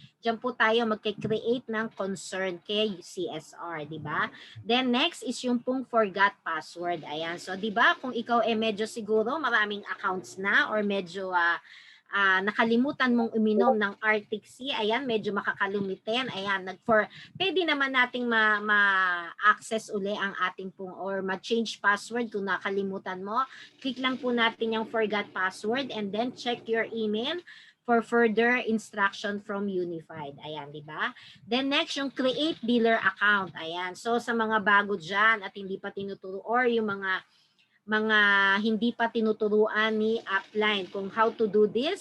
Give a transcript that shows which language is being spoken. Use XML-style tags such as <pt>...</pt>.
<tl>Diyan po tayo magke-create ng concern kay CSR, di ba?</tl> <en>Then next is yung pong forgot password.</en> <tl>Ayan, so di ba kung ikaw medyo siguro maraming accounts na or medyo nakalimutan mong uminom ng Arctic Sea, ayan, medyo makakalumitin, ayan, pwede naman nating ma-access uli ang ating pong or ma-change password kung nakalimutan mo.</tl> <en>Click lang po natin yung forgot password and then check your email for further instruction from Unified. Ayan, di ba? Then next, yung create dealer account.</en> <tl>Ayan, so sa mga bago dyan at hindi pa tinuturo or yung mga hindi pa tinuturuan ni Upline kung how to do this.</tl>